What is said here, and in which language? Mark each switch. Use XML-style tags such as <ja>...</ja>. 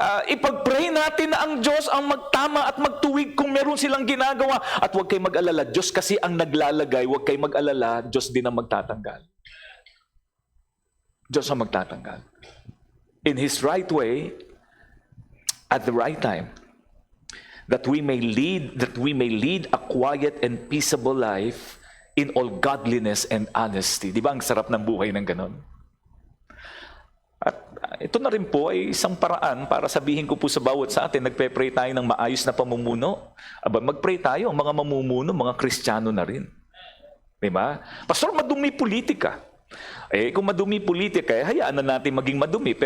<tl>Ipag-pray natin na ang Diyos ang magtama at magtuwid kung meron silang ginagawa. At huwag kayo mag-alala. Diyos kasi ang naglalagay. Huwag kayo mag-alala. Diyos din ang magtatanggal. Diyos ang magtatanggal.</tl> <en>In His right way, at the right time, that we may lead a quiet and peaceable life in all godliness and honesty.</en> <tl>Di ba ang sarap ng buhay ng ganon? At ito na rin po ay isang paraan para sabihin ko po sa bawat sa atin, nagpe-pray tayo ng maayos na pamumuno. Mag-pray tayo, ang mga mamumuno, mga Kristiyano na rin. Di ba? Pastor, madumi politika. Kung madumi politika, hayaan na natin maging madumi.</tl>